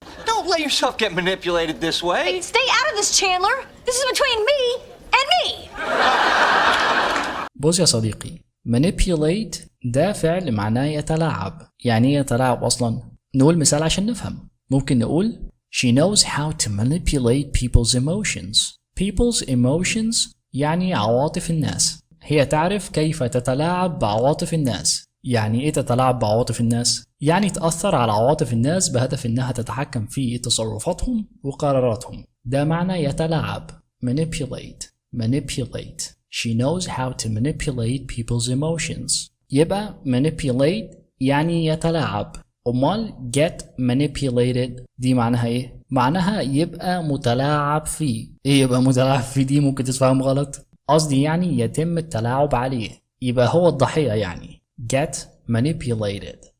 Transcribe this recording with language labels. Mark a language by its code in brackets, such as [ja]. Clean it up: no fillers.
[en] Don't let yourself get manipulated this way. Hey, stay out of this, Chandler. This is between me and me. [ar] بص يا صديقي، manipulate ده فعل معناه يتلاعب. يعني ايه يتلاعب أصلا؟ نقول مثال عشان نفهم. ممكن نقول [en] She knows how to manipulate people's emotions. People's emotions [ar] يعني عواطف الناس. هي تعرف كيف تتلاعب بعواطف الناس. يعني ايه تتلاعب بعواطف الناس؟ يعني تأثر على عواطف الناس بهدف انها تتحكم في تصرفاتهم وقراراتهم. ده معنى يتلاعب. manipulate. [en] She knows how to manipulate people's emotions. [ar] يبقى manipulate يعني يتلاعب. أمال [en] get manipulated [ar] دي معناها ايه؟ معناها يبقى متلاعب فيه. ايه يبقى متلاعب فيه دي؟ ممكن تفهم غلط. قصدي يعني يتم التلاعب عليه، يبقى هو الضحية يعني [en] get manipulated.